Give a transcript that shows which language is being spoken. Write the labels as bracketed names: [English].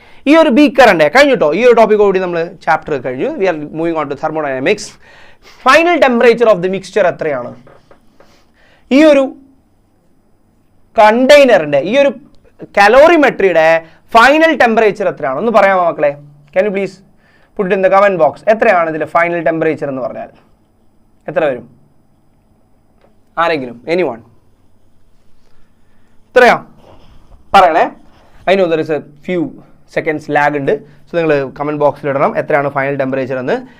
[Malayalam] ഈ ഒരു ബീക്കർ ഉണ്ട് കഴിഞ്ഞിട്ടോ, ഈ ഒരു ടോപ്പിക് കൂടി നമ്മൾ ചാപ്റ്റർ കഴിഞ്ഞു. [English] We are moving on to thermodynamics. Final temperature of the mixture എത്രയാണ്? [Malayalam] ഈ ഒരു കണ്ടെയ്നറിൻ്റെ, ഈ ഒരു കലോറിമെട്രിയുടെ ഫൈനൽ ടെമ്പറേച്ചർ എത്രയാണ് ഒന്ന് പറയാമോ മക്കളെ? [English] Can you please put it in the comment box. [Malayalam] എത്രയാണ് ഇതിലെ ഫൈനൽ ടെമ്പറേച്ചർ എന്ന് പറഞ്ഞാൽ? എത്ര വരും? ആരെങ്കിലും? എനിവൺ? എത്രയാ പറയണേ. [English] I know there is a few seconds lag [Malayalam] ഉണ്ട്. സോ നിങ്ങൾ കമൻറ്റ് ബോക്സിൽ ഇടണം എത്രയാണ് ഫൈനൽ ടെമ്പറേച്ചർ എന്ന്.